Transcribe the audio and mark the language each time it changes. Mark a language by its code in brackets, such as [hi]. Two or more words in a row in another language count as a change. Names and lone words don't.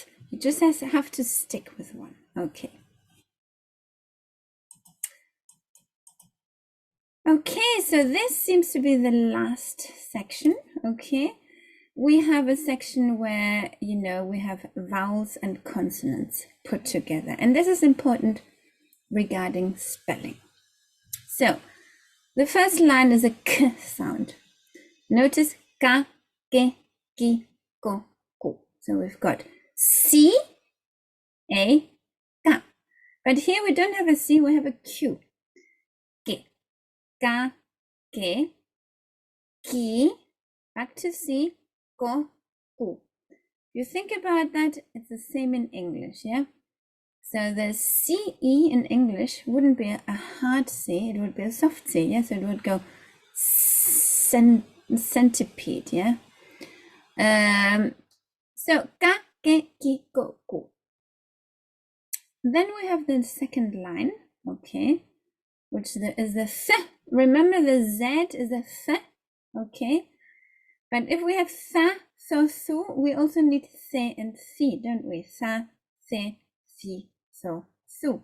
[en] You just have to stick with one, okay? Okay, so this seems to be the last section, okay? We have a section where, we have vowels and consonants put together. And this is important regarding spelling. So, the first line is a k sound. Notice ka, ke, ki, ko, ku. So we've got C, A, ka. But here we don't have a C, we have a Q. Ke, ka, ke, ki, back to C, ko, ku. If you think about that, it's the same in English, yeah? So the CE in English wouldn't be a hard C, it would be a soft C, yeah? So it would go centipede, yeah? So ka, ke, ki, ko, ku. Then we have the second line, okay, which is the th. Remember the Z is a th, okay? But if we have tha, so, su, we also need the and thi, don't we? Tha, the, thi, so, su.